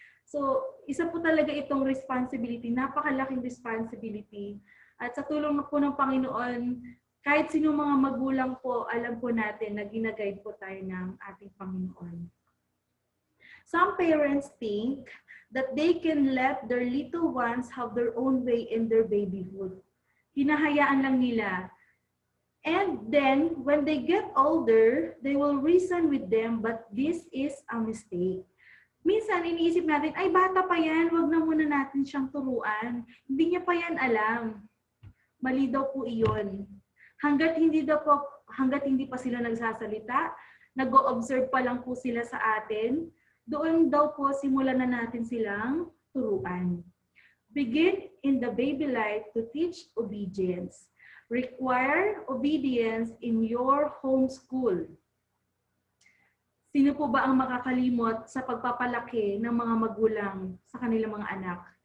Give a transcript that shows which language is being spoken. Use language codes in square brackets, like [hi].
[tl] So, isa po talaga itong responsibility, napakalaking responsibility. At sa tulong po ng Panginoon, kahit sino mga magulang po, alam po natin na ginaguide po tayo ng ating Panginoon. [en] Some parents think that they can let their little ones have their own way in their babyhood. [tl] Hinahayaan lang nila. [en] And then, when they get older, they will reason with them, but this is a mistake. [tl] Minsan, iniisip natin, ay bata pa yan, wag na muna natin siyang turuan. Hindi niya pa yan alam. Mali daw po iyon. Hanggat hindi pa sila nagsasalita, nag-o-observe pa lang po sila sa atin, doon daw po simulan na natin silang turuan. [en] Begin in the baby life to teach obedience. Require obedience in your home school. [tl] Sino po ba ang makakalimot sa pagpapalaki ng mga magulang sa kanilang mga anak?